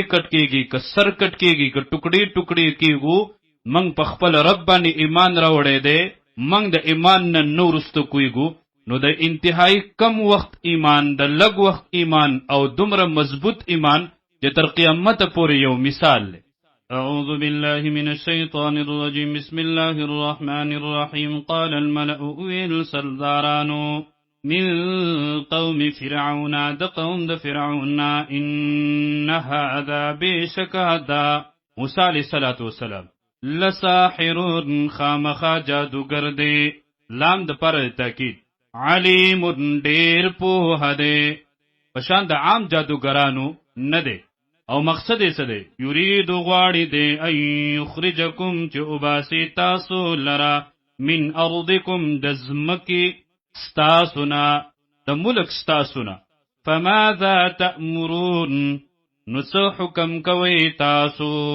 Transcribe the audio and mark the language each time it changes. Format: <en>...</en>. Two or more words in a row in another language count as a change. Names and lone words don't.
<ps>کټ کېږي که سر کټ کېږي که ټوکړې ټوکړې کېږو موږ په خپل رب باندې ایمان راوړی دی موږ د ایمان نه نه وروسته کویږو نو د انتهایی کم وخت ایمان د لږ وخت ایمان او دومره مضبوط ایمان چې تر قیامته پورې یو مثال دی</ps> <ar>أعوذ بالله من الشيطان الرجيم بسم الله الرحمن الرحيم قال الملأ</ar> <ps>ويل سردارانو من</ps> <ar>قوم فرعون</ar> <ps>د قوم د فرعون</ps> <ar>إن هذا بشك هذا موسى عليه السلام لساحر خامخا</ar> <ps>جادوگر دی لام د پر تاکید علیم ډیر پوه دی پشان د عام جادوګرانو نه دی او مقصد یې څه دی یرید غواړي دی ای یخرجکم چې وباسي تاسو لرا</ps> <ar>من ارضکم</ar> <ps>د ځمکې ستاسو نه د ملک ستاسو نه</ps> <ar>فماذا تأمرون</ar> <ps>نو څه حکم کوئ تاسو</ps>